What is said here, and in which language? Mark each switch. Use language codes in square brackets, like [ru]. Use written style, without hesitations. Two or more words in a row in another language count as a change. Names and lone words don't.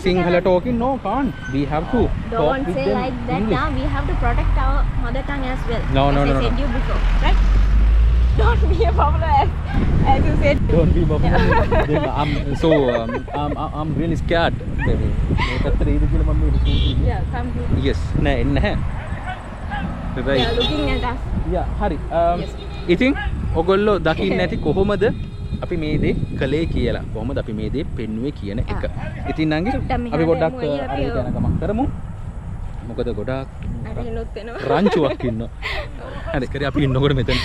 [en] Sinhala cannot- talking, no, can't. We have to talk Don't with say them like that. English. Now we have to protect our mother tongue as well. No, as no, I no, said no. you before, right? Don't be a buffalo as you said. Don't be buffalo. Then I'm really scared. baby. [si] මේකට ඉද කියලා මම මේ [en] Yeah, come here. [si] yes නෑ එන්නේ නැහැ. [en] They are looking at us. [si] යා හරි. [en] Yes. [si] ඉතින් ඔයගොල්ලෝ දකින්න ඇති කොහොමද අපි මේ දේ කළේ කියලා. කොහොමද අපි මේ දේ පෙන්නුවේ කියන එක. ඉතින් නංගි චුට්ටක් මෙහාට අපි පොඩ්ඩක් එමු. අයියා, අපි හරියට යන ගමන් කරමු. මොකද ගොඩාක් අර එනොත් එනවා. රංචුවක් ඉන්නවා. හරි කරේ අපි ඉන්නකොට මෙතනට